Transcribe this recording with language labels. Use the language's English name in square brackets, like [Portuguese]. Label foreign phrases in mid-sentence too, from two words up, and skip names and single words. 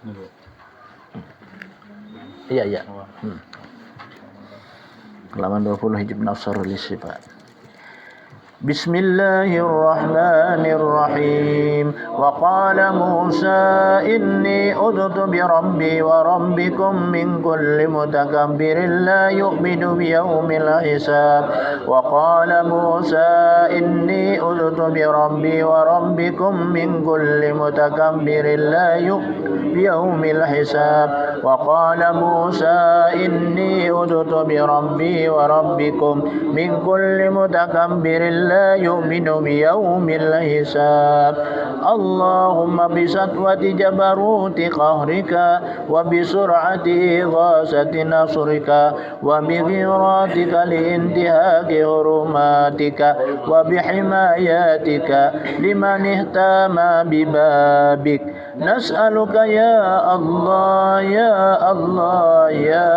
[Indonesian] Iya. Halaman 20 hijab nasar lisifat. [Arabic] Bismillahirrahmanirrahim. وقال موسى إني عذت بربي وربكم من كل متكبر لا يؤمن بيوم الحساب. وقال موسى إني عذت بربي وربكم من كل متكبر لا يؤمن بيوم الحساب. وقال موسى إني عذت بربي وربكم من كل متكبر لا يؤمن بيوم الحساب. اللهم بسطوة جبروت قهرك وبسرعة إغاثة نصرك وبغيراتك لانتهاك حرماتك وبحماياتك لمن اهتم ببابك نسألك يا الله يا الله يا